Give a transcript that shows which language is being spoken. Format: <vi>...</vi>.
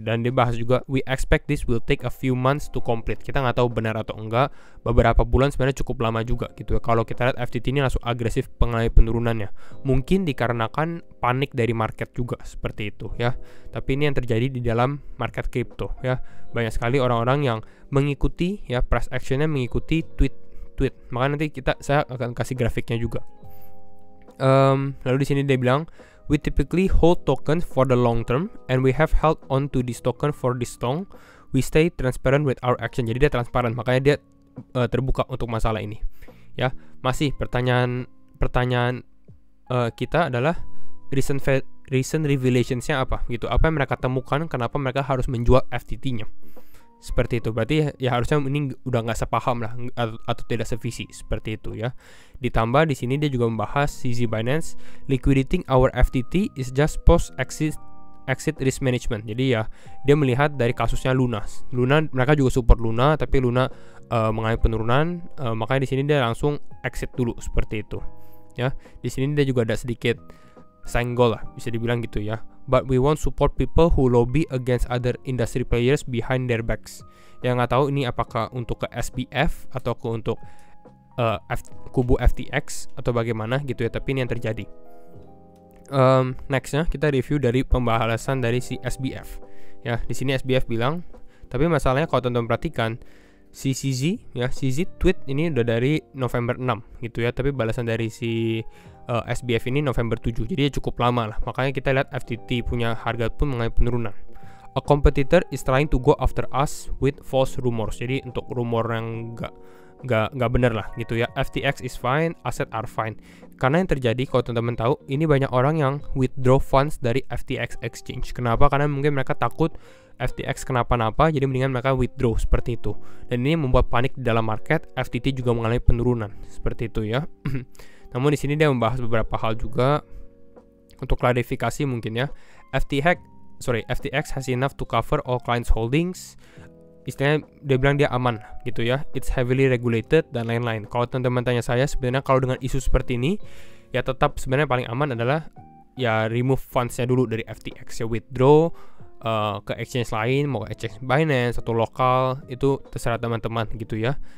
<en>Dan dia bahas juga, we expect this will take a few months to complete.</en> <id>Kita nggak tahu benar atau enggak, beberapa bulan sebenarnya cukup lama juga gitu ya. Kalau kita lihat FTT ini langsung agresif mengalami penurunannya, mungkin dikarenakan panik dari market juga seperti itu ya. Tapi ini yang terjadi di dalam market crypto ya. Banyak sekali orang-orang yang mengikuti ya, price actionnya mengikuti tweet. Maka nanti saya akan kasih grafiknya juga.</id> <en>Lalu di sini dia bilang, we typically hold token for the long term and we have held on to this token for this long. We stay transparent with our action.</en> <id>Jadi dia transparan, makanya dia terbuka untuk masalah ini. Ya, masih pertanyaan kita adalah recent revelationsnya apa gitu. Apa yang mereka temukan, kenapa mereka harus menjual FTT-nya. Seperti itu, berarti ya harusnya ini udah nggak sepaham lah atau tidak sevisi seperti itu ya.</id> <en>Ditambah di sini dia juga membahas CZ Binance, liquidating our FTT is just post exit risk management.</en> <id>Jadi ya dia melihat dari kasusnya Luna, mereka juga support Luna, tapi Luna mengalami penurunan, makanya di sini dia langsung exit dulu seperti itu ya. Di sini dia juga ada sedikit senggol lah, bisa dibilang gitu ya.</id> <en>But we won't support people who lobby against other industry players behind their backs.</en> <id>Yang nggak tahu ini apakah untuk ke SBF atau untuk kubu FTX atau bagaimana gitu ya. Tapi ini yang terjadi. Nextnya kita review dari pembahasan dari si SBF. Ya, di sini SBF bilang, tapi masalahnya kalau teman-teman perhatikan, si CZ tweet ini udah dari November 6 gitu ya, tapi balasan dari si SBF ini November 7, jadi cukup lama lah. Makanya kita lihat FTT punya harga pun mengalami penurunan.</id> <en>A competitor is trying to go after us with false rumors.</en> <id>Jadi untuk rumor yang nggak benar lah gitu ya.</id> <en>FTX is fine, asset are fine.</en> <id>Karena yang terjadi kalau teman-teman tahu, ini banyak orang yang withdraw funds dari FTX exchange. Kenapa? Karena mungkin mereka takut FTX kenapa-napa, jadi mendingan mereka withdraw seperti itu. Dan ini membuat panik di dalam market. FTT juga mengalami penurunan seperti itu ya. Namun di sini dia membahas beberapa hal juga untuk klarifikasi mungkin ya.</id> <en>FTX has enough to cover all clients holdings.</en> <id>Istilahnya dia bilang dia aman gitu ya. It's heavily regulated dan lain-lain. Kalau teman-teman tanya saya, sebenarnya kalau dengan isu seperti ini ya tetap sebenarnya paling aman adalah ya remove funds-nya dulu dari FTX ya, withdraw ke exchange lain, mau ke exchange Binance atau lokal, itu terserah teman-teman gitu ya.</id>